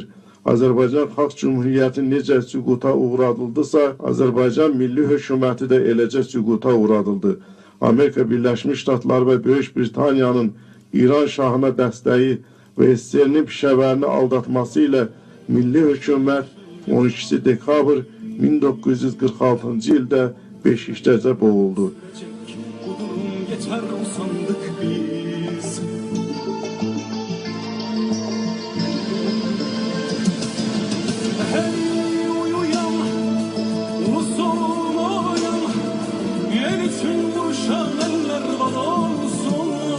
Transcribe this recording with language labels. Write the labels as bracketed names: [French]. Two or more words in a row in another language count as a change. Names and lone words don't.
[Azerbaijani] Azərbaycan Xalq Cümhuriyyəti necə süquta uğradıldısa, Azərbaycan milli hökuməti də eləcə süquta uğradıldı. Amerika Birləşmiş Ştatları və Böyük Britaniyanın İran şahına dəstəyi və SSR-nin Pişəvərini aldatması ilə milli hökumət 12 dekabr 1946-cı ildə beşikdəcə boğuldu. [Turkish] geçer usandık biz. Hey uyuyan, ulusun uyan, yer için vuruşan eller var olsun.